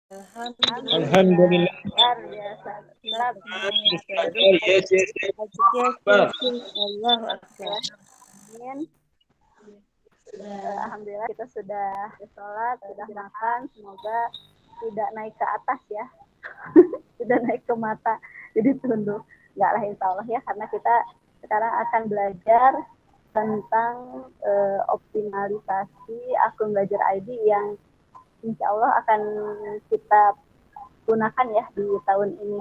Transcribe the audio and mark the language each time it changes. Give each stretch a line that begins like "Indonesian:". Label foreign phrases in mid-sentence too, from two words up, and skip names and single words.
Indonesian: Alhamdulillah, Alhamdulillah. luar biasa. Clap.
English: Yes, yes, yes. Yes, Akbar. yes, yes.
Arabic: Allahu Akbar.
Indonesian: Amin. Alhamdulillah kita sudah sholat, sudah makan. Semoga tidak naik ke atas ya, tidak naik ke mata. Jadi tunduk. Enggak lah
Arabic: insya Allah
Indonesian: ya, karena kita sekarang akan belajar tentang optimalisasi akun belajar ID yang
Arabic: insya Allah
Indonesian: akan kita gunakan ya di tahun ini.